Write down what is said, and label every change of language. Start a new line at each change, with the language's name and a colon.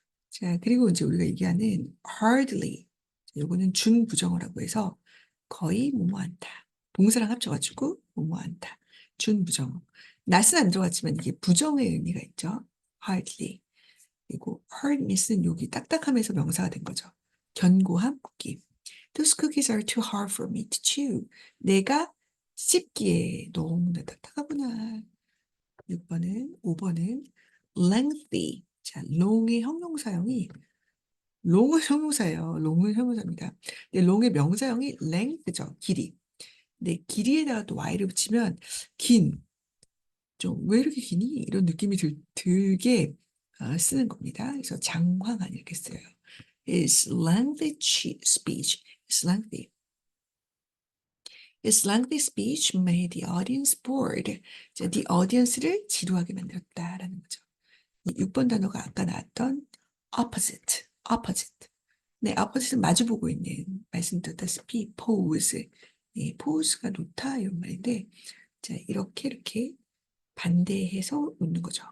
Korean: 자, 그리고 이제 우리가 얘기하는 hardly. 요거는 준부정어라고 해서 거의 뭐뭐한다. 동사랑 합쳐가지고 뭐뭐한다. 준부정어. 낫은 안 들어갔지만 이게 부정의 의미가 있죠. hardly. 그리고 hardness는 여기 딱딱함에서 명사가 된 거죠. 견고함, 굳기.
English: Those cookies are too hard for me to chew.
Korean: 내가 씹기에 너무나 딱딱하구나. 6번은, 5번은 lengthy. 자, long의 형용사형이 long은 형용사예요. long은 형용사입니다. 근데 long의 명사형이 length죠. 길이. 근데 길이에다가 또 y를 붙이면 긴, 좀 왜 이렇게 기니? 이런 느낌이 들게 쓰는 겁니다. 그래서 장황한 이렇게 써요.
English: Is lengthy speech. Is lengthy. His lengthy speech made the audience bored.
Korean: 자, the audience를 지루하게 만들었다라는 거죠. 6번 단어가 아까 나왔던 opposite. 네, opposite는 마주보고 있는, 말씀드렸다시피 pose. 네, pose가 놓다 이런 말인데, 자, 이렇게 반대해서 놓는 거죠.